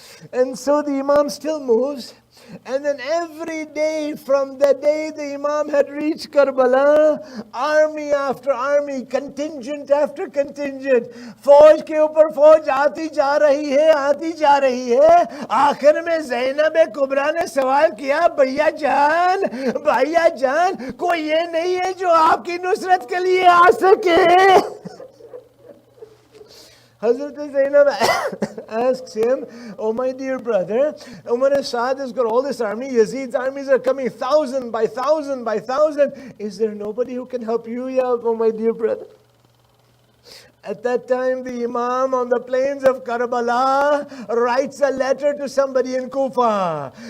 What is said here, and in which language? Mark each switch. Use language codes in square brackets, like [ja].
[en] And so the Imam still moves. And then every day from the day the Imam had reached Karbala, army after army, contingent after contingent, [hi] फौज के ऊपर फौज आती जा रही है. आखिर में ज़ैनब कुबरा ने सवाल किया, भैया जान, कोई ये नहीं है जो आपकी नुसरत के लिए आ सके. [en] Hazrat Zainab asks him, oh my dear brother, Umar Asad has got all this army, Yazid's armies are coming thousand by thousand by thousand. Is there nobody who can help you, oh my dear brother? At that time, the Imam on the plains of Karbala writes a letter to somebody in Kufa.